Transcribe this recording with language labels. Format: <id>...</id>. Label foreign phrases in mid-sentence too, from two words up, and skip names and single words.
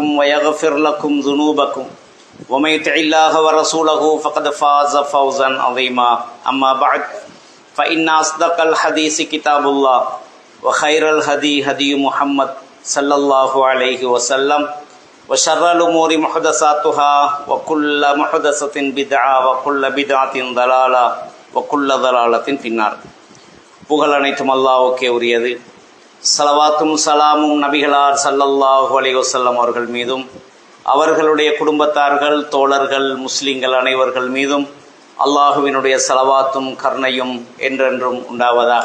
<ar>ويغفر لكم ذنوبكم ومن يطع الله ورسوله فقد فاز فوزا عظيما أما بعد فإن أصدق الحديث كتاب الله وخير الهدي هدي محمد صلى الله عليه وسلم وشر الأمور محدثاتها وكل محدثة بدعة وكل بدعة ضلالة وكل ضلالة في النار.</ar> <ta>புகழ் அனைத்தும் அல்லாஹ்வுக்கே உரியது. ஸலவாத்தும் சலாமும் நபிகளார்</ta> <ar>صلى الله عليه وسلم</ar> <ta>அவர்கள் மீதும் அவர்களுடைய குடும்பத்தார்கள் தோழர்கள் முஸ்லிம்கள் அனைவர்கள் மீதும் அல்லாஹுவினுடைய ஸலவாத்தும் கருணையும் என்றென்றும் உண்டாவதாக.</ta>